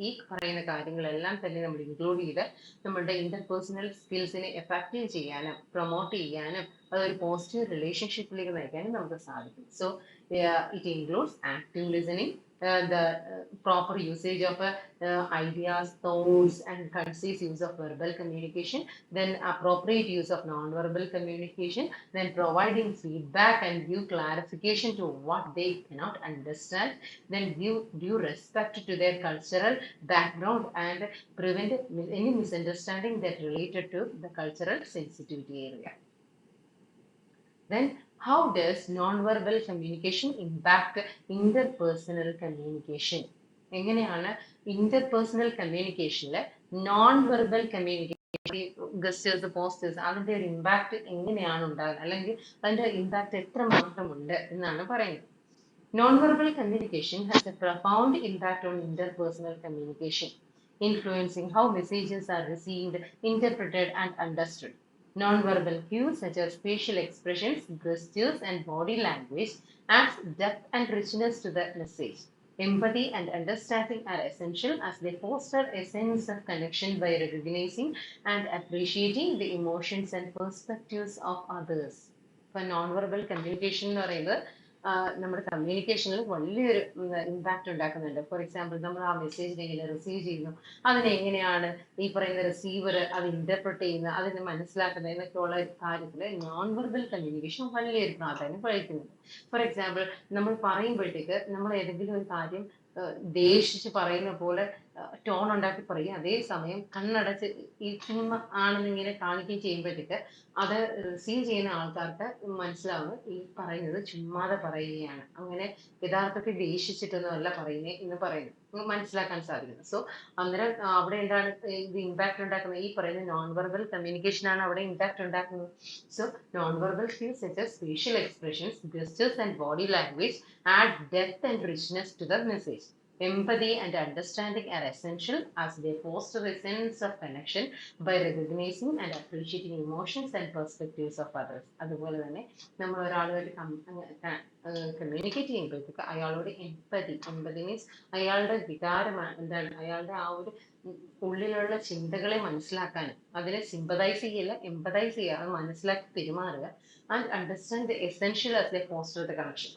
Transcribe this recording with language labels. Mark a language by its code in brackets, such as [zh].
[ml] ഈ പറയുന്ന കാര്യങ്ങളെല്ലാം തന്നെ നമ്മൾ ഇൻക്ലൂഡ് ചെയ്ത് നമ്മളുടെ ഇന്റർപേഴ്സണൽ സ്കിൽസിനെ എഫക്റ്റീവ് ചെയ്യാനും പ്രൊമോട്ട് ചെയ്യാനും അതൊരു പോസിറ്റീവ് റിലേഷൻഷിപ്പിലേക്ക് നയിക്കാനും നമുക്ക് സാധിക്കും. [en] So it includes active listening, the proper usage of ideas, thoughts, and concise use of verbal communication, then appropriate use of non-verbal communication, then providing feedback and give clarification to what they cannot understand, then give due respect to their cultural background and prevent any misunderstanding that related to the cultural sensitivity area. Then how does non-verbal communication impact interpersonal communication? [ml] എങ്ങനെയാണ് interpersonal കമ്മ്യൂണിക്കേഷനിൽ non verbal communication, ഗസ്റ്റേഴ്സ്, posters, അതിന്റെ ഒരു impact എങ്ങനെയാണ് ഉണ്ടാകുന്നത്, അല്ലെങ്കിൽ അതിന്റെ impact എത്രമാത്രം ഉണ്ട് എന്നാണ് പറയുന്നത്. [en] Non-verbal communication has a profound impact on interpersonal communication, influencing how messages are received, interpreted, and understood. Non-verbal cues such as facial expressions, gestures, and body language adds depth and richness to the message. Empathy and understanding are essential as they foster a sense of connection by recognizing and appreciating the emotions and perspectives of others. For non-verbal communication [ml] എന്ന് പറയുന്നത് നമ്മുടെ കമ്മ്യൂണിക്കേഷനിൽ വലിയൊരു impact ഉണ്ടാക്കുന്നുണ്ട്. For example, നമ്മൾ ആ message എങ്ങനെ receive ചെയ്യുന്നു, അതിനെങ്ങനെയാണ് ഈ പറയുന്ന റിസീവർ അത് ഇന്റർപ്രറ്റ് ചെയ്യുന്നത്, അതിനെ മനസ്സിലാക്കുന്നത് എന്നൊക്കെയുള്ള കാര്യത്തിൽ നോൺ വെർബൽ കമ്മ്യൂണിക്കേഷൻ വലിയൊരു പ്രാധാന്യം വഹിക്കുന്നുണ്ട്. ഫോർ എക്സാമ്പിൾ, നമ്മൾ പറയുമ്പോഴത്തേക്ക് നമ്മൾ ഏതെങ്കിലും ഒരു കാര്യം ദേഷിച്ച് പറയുന്ന പോലെ ടോൺ ഉണ്ടാക്കി പറയും, അതേസമയം കണ്ണടച്ച് ഈ ചുമ്മാ ആണെന്നിങ്ങനെ കാണിക്കുകയും ചെയ്യുമ്പോഴത്തേക്ക് അത് റിസീവ് ചെയ്യുന്ന ആൾക്കാർക്ക് മനസ്സിലാവുന്നത് ഈ പറയുന്നത് ചുമ്മാതെ പറയുകയാണ്, അങ്ങനെ യഥാർത്ഥത്തിൽ ദേഷിച്ചിട്ടൊന്നുമല്ല പറയുന്നത് എന്ന് പറയുന്നു, മനസ്സിലാക്കാൻ സാധിക്കുന്നത്. സോ അന്നേരം അവിടെ എന്താണ് ഇത് ഇമ്പാക്ട് ഉണ്ടാക്കുന്നത്, ഈ പറയുന്ന നോൺ വെർബൽ കമ്മ്യൂണിക്കേഷൻ ആണ് അവിടെ ഇമ്പാക്ട് ഉണ്ടാക്കുന്നത്. [en] So non verbal cues such as facial expressions, gestures, and body language add depth and richness to the message. Empathy and understanding are essential as they foster a sense of connection by recognizing and appreciating emotions and perspectives of others. [ml] അതുപോലെ തന്നെ നമ്മൾ ഒരാളുമായിട്ട് communicate ചെയ്യുമ്പോഴത്തേക്ക് അയാളോട് എമ്പതി means അയാളുടെ വികാരമാണ് എന്താണ്, അയാളുടെ ആ ഒരു ഉള്ളിലുള്ള ചിന്തകളെ മനസ്സിലാക്കാനും അതിനെ സിമ്പതൈസ് ചെയ്യില്ല, എമ്പതൈസ് ചെയ്യുക, അത് മനസ്സിലാക്കി പെരുമാറുക, [en] And understand the essential as the foster the connection.